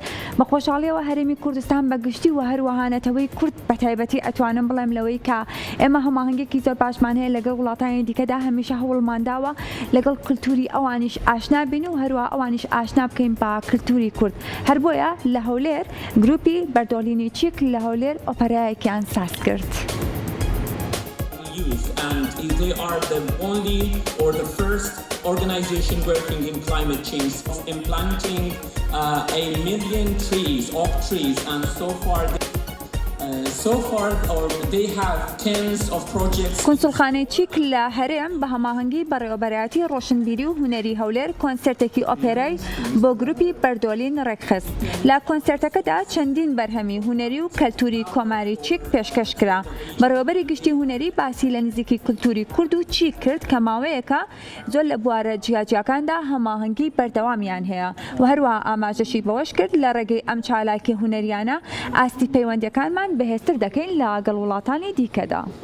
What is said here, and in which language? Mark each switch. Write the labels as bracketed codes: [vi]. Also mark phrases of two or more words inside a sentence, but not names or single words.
[ckb] بە خۆشحاڵیەوە هەرێمی کوردستان بەگشتی و هەروەها نەتەوەی کورد بەتایبەتی ئەتوانم بڵێم لەوەی کە ئێمە هەماهەنگێکی زۆر باشمان هەیە لەگەڵ وڵاتانی دیکەدا هەمیشە هەوڵمانداوە لەگەڵ کللتوری ئەوانیش ئاشنا بین و هەروە ئەوانیش ئاشنا بکەین بە کللتوری کورد. هەر بۆیە لە هەولێر گروپی بەردۆلینی چیک لە هەولێر ئۆپەرایەکیان ساز کرد. [en] And they are the only or the first organization working in climate change, implanting 1,000,000 trees, oak trees, and so far they have tens of projects. [ckb] کنسولخانەی چیک لە هەرێم بە هەماهەنگی بەڕێوەبەرایەتی ڕۆشنبیری و هونەری هەولێر کۆنسرتێکی ئۆپێرای بۆ گروپی بەردۆلین ڕێکخست. لە کۆنسرتەکەدا چەندین بەرهەمی هونەری و کەلتوری کۆماری چیک پێشکەش کرا. بەڕێوەبەری گشتی هونەری باسی لە نزیکی کللتوری کورد و چیک کرد کە ماوەیەکە زۆر لە بوارە جیاجیەکاندا هەماهەنگی بەردەوامیان هەیە و هەروە ئاماژەشی بەوەش کرد لە ڕێگەی ئەم چالاکی هونەریانە ئاستی پەیوەندیەکانمان بەهێزتر دەکەین لەگەڵ وڵاتانی دیکەدا.